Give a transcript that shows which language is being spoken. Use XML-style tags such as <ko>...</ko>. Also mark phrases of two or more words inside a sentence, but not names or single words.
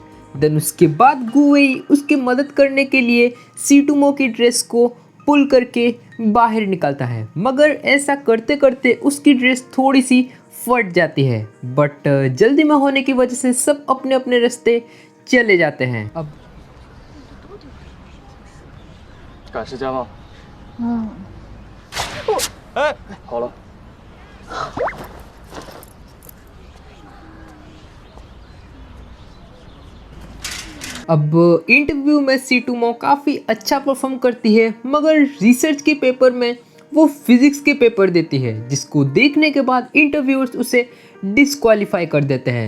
<hi>देन उसके बाद गुवेई उसकी मदद करने के लिए सीटुमो की ड्रेस को पुल करके बाहर निकालता है, मगर ऐसा करते करते उसकी ड्रेस थोड़ी सी फट जाती है। बट जल्दी में होने की वजह से सब अपने अपने रास्ते चले जाते हैं। अब</hi> <zh>赶时间吗？哎，好了。</zh> <hi>अब इंटरव्यू में सीटुमो काफ़ी अच्छा परफॉर्म करती है, मगर रिसर्च के पेपर में वो फिजिक्स के पेपर देती है, जिसको देखने के बाद इंटरव्यूअर्स उसे डिस्क्वालीफाई कर देते हैं।</hi>